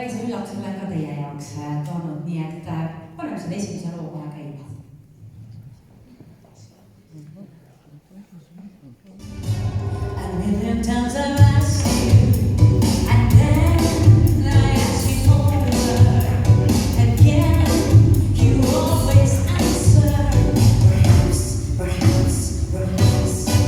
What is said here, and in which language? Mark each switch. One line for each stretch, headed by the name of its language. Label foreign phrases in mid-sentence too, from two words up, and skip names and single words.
Estonian: üllatusena olen ka teie jaoks toonud, nii et paneme selle esimese loo kohe käima.
English: A million times I've asked you, and then I ask you over again. You always answer, perhaps, perhaps, perhaps.